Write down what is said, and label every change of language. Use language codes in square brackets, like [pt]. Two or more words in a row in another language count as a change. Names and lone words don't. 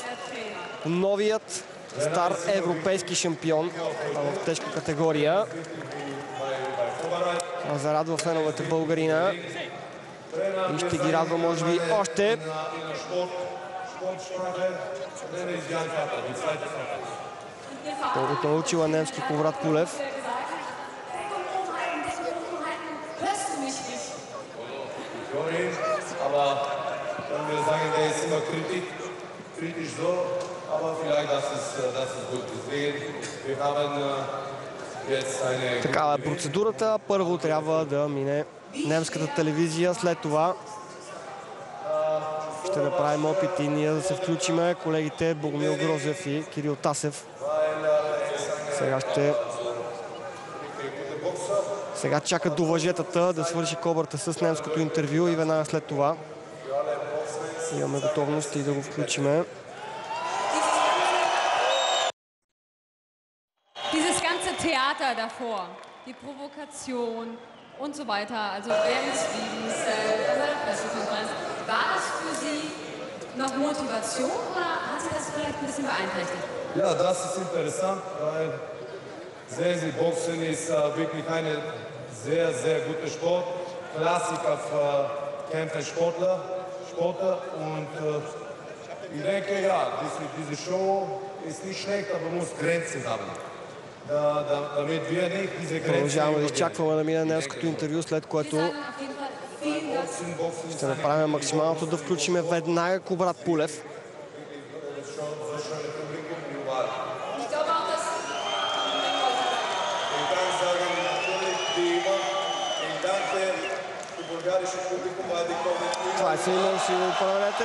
[bg] Новият стар европейски шампион в тежка категория. Зарадва феновете българина и ще ги радва може би още. Колкото научила немски Кобрат Пулев. [de] Aber wenn wir sagen, der ist immer kritisch so, aber vielleicht das ist gut. Deswegen, wir haben jetzt eine... [bg] Такава е процедурата. Първо трябва да мине немската телевизия, след това ще направим опит и ние да се включиме. Колегите Богомил Грозев и Кирил Тасев. Сега чакат до въжетата да свърши Кобрата с немското интервю и веднага след това имаме готовност и да го включиме. [de] Dieses ganze Theater davor, die Provokation und so weiter, also während des Fliegen, bei der Pressekonferenz, war das für Sie noch Motivation oder hat Sie das vielleicht ein bisschen beeinträchtigt? Ja, das ist interessant, weil Boxen ist wirklich eine sehr, sehr guter Sport. Klassiker für Kämpfersportler und ich denke, ja, diese Show ist nicht schlecht, aber muss Grenzen haben. Damit wir nicht diese Grenzen... [bg] Продължаваме да изчакваме да мине немското интервю, след което ще направим максималното да включиме веднага Кобрат Пулев. Това е сигнал, си го проверете.